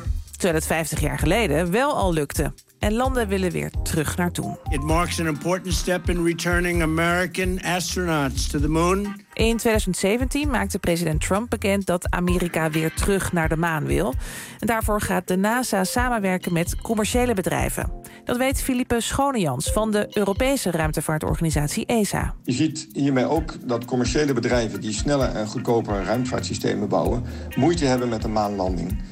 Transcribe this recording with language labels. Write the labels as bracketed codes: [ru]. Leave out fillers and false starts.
[nl] Terwijl het 50 jaar geleden wel al lukte. En landen willen weer terug naartoe. [en] It marks an important step in returning American astronauts to the moon. [nl] In 2017 maakte president Trump bekend dat Amerika weer terug naar de maan wil. En daarvoor gaat de NASA samenwerken met commerciële bedrijven. Dat weet Philippe Schonejans van de Europese ruimtevaartorganisatie ESA. Je ziet hiermee ook dat commerciële bedrijven die sneller en goedkoper ruimtevaartsystemen bouwen, moeite hebben met de maanlanding.